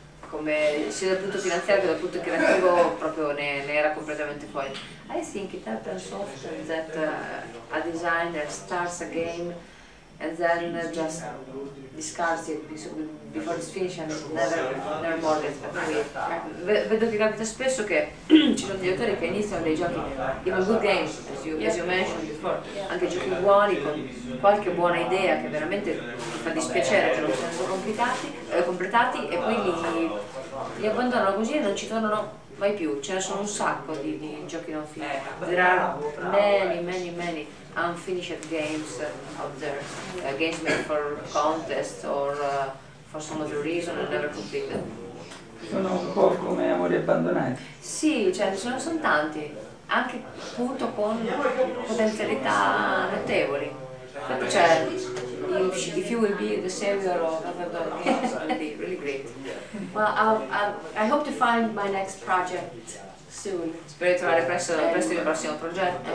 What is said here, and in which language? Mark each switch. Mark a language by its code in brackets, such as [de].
[it] come sia dal punto finanziario che dal punto creativo proprio ne era completamente fuori. [en] I think it happens often that a designer starts a game and then just discards it before it's finished and never more gets back to it. [it] Vedo che capita spesso che ci sono degli autori che iniziano dei giochi, [en] even good games, as you mentioned before, [it] anche giochi buoni con qualche buona idea che veramente ti fa dispiacere che non siano completati e poi li abbandonano così e non ci tornano mai più. Ce ne sono un sacco di giochi non finiti. [en] There are many unfinished games out there, games made for contests or for some other reason and never completed. [it] Sono un po' come amori abbandonati. Sì, cioè ce ne sono tanti, anche appunto con potenzialità notevoli. Infatti cioè, [en] if you will be the savior of abandoned games, it will be really great. Well, I hope to find my next project soon. [it] Spero di trovare presto il prossimo progetto